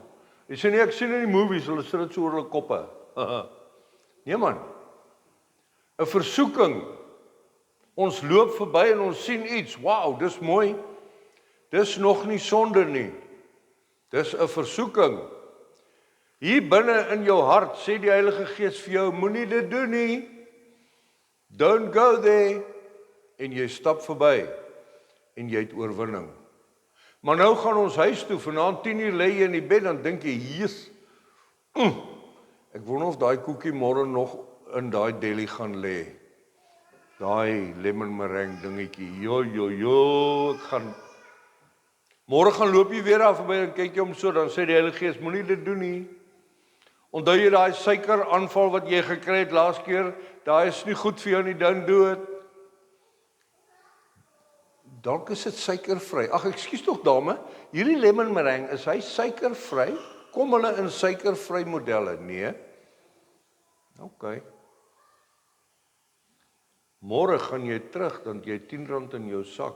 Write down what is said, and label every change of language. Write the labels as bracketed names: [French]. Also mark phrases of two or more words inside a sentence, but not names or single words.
[Afrikaans] Jy sê nee, ek sien in die movies, hulle sit dit so oor hulle koppe. Nee man, 'n versoeking, ons loop verby en ons sien iets, wow, dis mooi, dis nog nie sonde nie, dis 'n versoeking. Hier binne in jou hart sê die Heilige Gees vir jou, moenie dit doen nie, [English] don't go there, [Afrikaans] en jy stap verby, en jy het oorwinning. Maar nou gaan ons huis toe, vanaand 10:00 lê jy in die bed, dan dink jy, Jesus, ek wonder of daai koekie môre nog in daai deli gaan lê. Daai [English] lemon meringue [Afrikaans] dingetjie, ek gaan... Môre gaan loop jy weer daar verby en kyk jy om so, dan sê die Heilige Gees, moenie dit doen nie. Onthou jy daai suikeraanval wat jy gekry het laas keer, daai is nie goed vir jou nie, [English] don't do it. [Afrikaans] Dalk is dit suikervry. Ag, ekskuus tog dame, hierdie [English] lemon meringue, [Afrikaans] is hy suikervry? Kom hulle in suikervry modelle? Nee. OK. Môre gaan jy terug, dan jy R10 in jou sak.